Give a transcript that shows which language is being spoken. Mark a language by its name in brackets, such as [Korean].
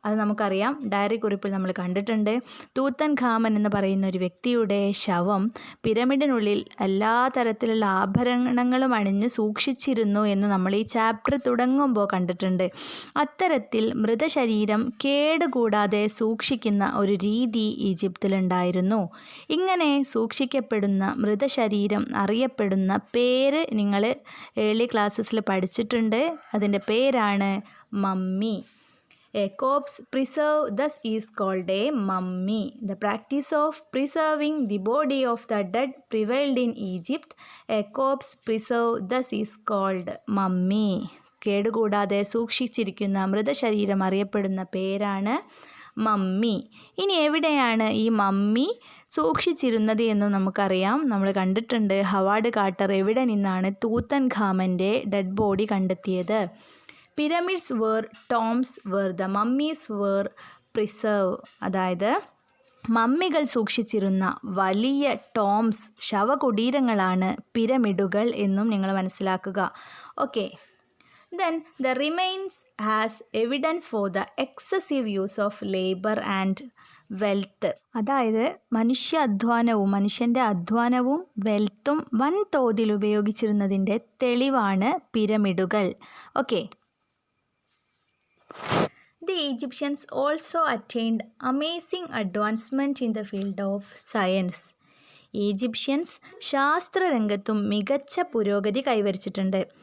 [Malayalam] അത് നമുക്കറിയാം, ഡയറി കുറിപ്പിൽ നമ്മൾ കണ്ടിട്ടുണ്ട്. തൂത്തൻ ഖാമൻ എന്ന് പറയുന്ന ഒരു വ്യക്തിയുടെ ശവം പിരമിഡിനുള്ളിൽ എല്ലാ തരത്തിലുള്ള ആഭരണങ്ങളും അണിഞ്ഞ് സൂക്ഷിച്ചിരുന്നു എന്ന് നമ്മൾ ഈ ചാപ്റ്റർ തുടങ്ങുമ്പോൾ കണ്ടിട്ടുണ്ട്. അത്തരത്തിൽ മൃതശരീരം കേടുകൂടാതെ സൂക്ഷിക്കുന്ന ഒരു രീതി ഈജിപ്തിലുണ്ടായിരുന്നു. ഇങ്ങനെ സൂക്ഷിക്കപ്പെടുന്ന മൃതശരീരം അറിയപ്പെടുന്ന പേര് നിങ്ങൾ ഏർലി ക്ലാസ്സസിൽ പഠിച്ചിട്ടുണ്ട്. അതിൻ്റെ പേരാണ് mummy. [English] A corpse preserved thus is called a mummy. The practice of preserving the body of the dead prevailed in Egypt. A corpse preserved thus is called mummy. [Malayalam] കേടുകൂടാതെ സൂക്ഷിച്ചിരിക്കുന്ന മൃതശരീരം അറിയപ്പെടുന്ന പേരാണ് മമ്മി. ഇനി എവിടെയാണ് ഈ മമ്മി സൂക്ഷിച്ചിരുന്നത് എന്ന് നമുക്കറിയാം. നമ്മൾ കണ്ടിട്ടുണ്ട്, ഹവാർഡ് കാർട്ടർ എവിടെ നിന്നാണ് തൂത്തൻ ഖാമൻ്റെ ഡെഡ് ബോഡി കണ്ടെത്തിയത്. [English] Pyramids were tombs where the mummies were preserve. [Malayalam] അതായത് മമ്മികൾ സൂക്ഷിച്ചിരുന്ന വലിയ ടോംസ്, ശവകുടീരങ്ങളാണ് പിരമിഡുകൾ എന്നും നിങ്ങൾ മനസ്സിലാക്കുക. [English] Okay, then the remains has evidence for the excessive use of labour and wealth. [Malayalam] അതായത് മനുഷ്യൻ്റെ അധ്വാനവും വെൽത്തും വൻതോതിൽ ഉപയോഗിച്ചിരുന്നതിൻ്റെ തെളിവാണ് പിരമിഡുകൾ. [English] Okay, The Egyptians also attained amazing advancement in the field of science. [Malayalam] Egyptians ശാസ്ത്രരംഗത്തും മികച്ച പുരോഗതി കൈവരിച്ചിട്ടുണ്ട്.